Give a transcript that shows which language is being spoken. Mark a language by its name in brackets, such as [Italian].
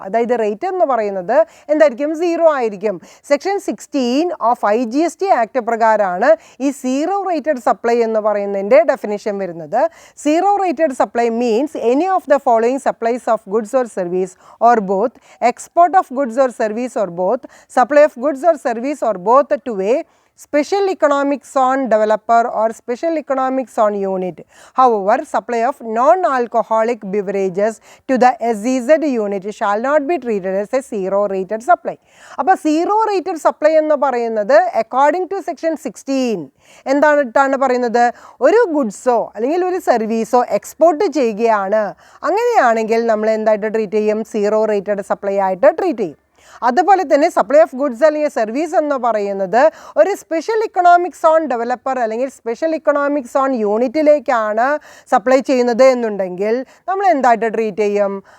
[Malayalam] അതായത് റേറ്റ് എന്ന് പറയുന്നത് എന്തായിരിക്കും? 0 ആയിരിക്കും. സെക്ഷൻ 16 ഓഫ് IGST ആക്ട് പ്രകാരമാണ് ഈ സീറോ റേറ്റഡ് സപ്ലൈ എന്ന് പറയുന്നതിൻ്റെ ഡെഫിനിഷൻ വരുന്നത്. [English] Zero rated supply means any of the following supplies of goods or service or both, export of goods or service or both, supply of goods or service or both to a special economic zone developer or special economic zone unit. However, supply of non-alcoholic beverages to the SEZ unit shall not be treated as a zero rated supply. [Malayalam] അപ്പോൾ zero rated supply എന്ന് പറയുന്നത് according to section 16 എന്താണ് പറയുന്നത്? ഒരു ഗുഡ്സോ അല്ലെങ്കിൽ ഒരു സർവീസോ export ചെയ്യുകയാണ്, അങ്ങനെയാണെങ്കിൽ നമ്മൾ എന്തായിട്ട് ട്രീറ്റ് ചെയ്യും? സീറോ റേറ്റഡ് സപ്ലൈ ആയിട്ട് ട്രീറ്റ് ചെയ്യും. അതുപോലെ തന്നെ സപ്ലൈ ഓഫ് ഗുഡ്സ് അല്ലെങ്കിൽ സർവീസ് എന്ന് പറയുന്നത് ഒരു സ്പെഷ്യൽ ഇക്കണോമിക് സോൺ ഡെവലപ്പർ അല്ലെങ്കിൽ സ്പെഷ്യൽ ഇക്കണോമിക് സോൺ യൂണിറ്റിലേക്കാണ് സപ്ലൈ ചെയ്യുന്നത് എന്നുണ്ടെങ്കിൽ നമ്മൾ എന്തായിട്ട് ട്രീറ്റ് ചെയ്യും?